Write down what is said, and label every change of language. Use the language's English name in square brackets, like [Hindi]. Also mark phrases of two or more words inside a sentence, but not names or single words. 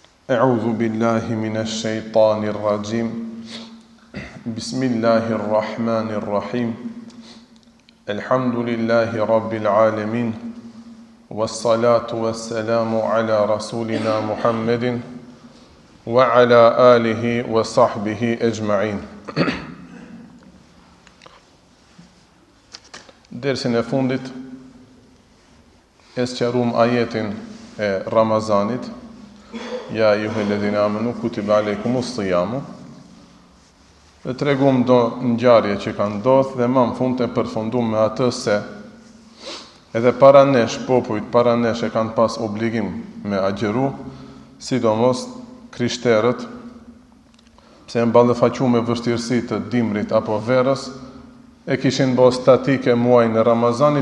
[Arabic] أعوذ بالله من الشيطان الرجيم بسم الله الرحمن الرحيم الحمد لله رب العالمين والصلاة والسلام على رسولنا محمد وعلى آله وصحبه أجمعين. [Albanian] Dersin e fundit e sqaruam ajetin e Ramazanit. [Arabic] يا أيها الذين آمنوا كتب عليكم الصيام. [Albanian] Dhe tregum do ngjarje që kanë ndodhur dhe më në fund të përfundum me atë se edhe para nesh popujt para nesh e kanë pas obligim me agjëru, sidomos krishterët, pse janë ballafaqur me vështirësi të dimrit apo verës, e kishin bërë statike muajin e Ramazanit.